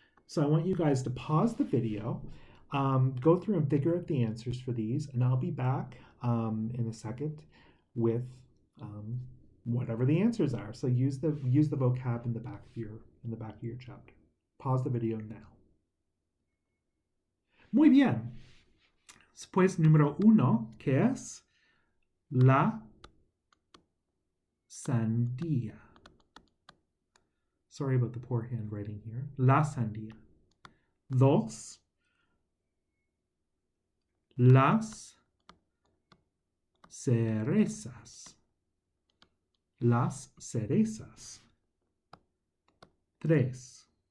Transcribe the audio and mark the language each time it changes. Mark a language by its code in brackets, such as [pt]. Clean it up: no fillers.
[en] So I want you guys to pause the video, go through and figure out the answers for these, and I'll be back in a second with whatever the answers are. So use the vocab in the back of your chapter. Pause the video now. [es] Muy bien. Pues número 1, que es la sandía. [en] Sorry about the poor handwriting here. [es] La sandía. 2. Las cerezas. Las cerezas. 3.